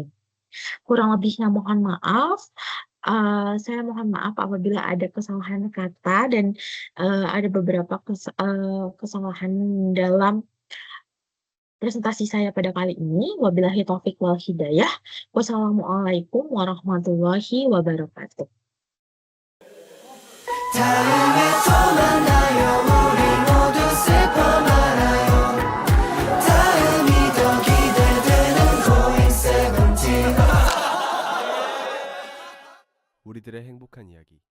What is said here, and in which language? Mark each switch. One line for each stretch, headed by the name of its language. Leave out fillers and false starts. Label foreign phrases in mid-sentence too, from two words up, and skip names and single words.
Indonesian: Kurang lebihnya mohon maaf. Saya mohon maaf apabila ada kesalahan kata dan ada beberapa kesalahan dalam presentasi saya pada kali ini.
Arabic: وبالله التوفيق والهداية. والسلام عليكم ورحمة الله وبركاته.
Korean: 다음에 또 만나요 우리 모두 슬퍼 말아요 다음이 더 기대되는 Going 17 우리들의 행복한 이야기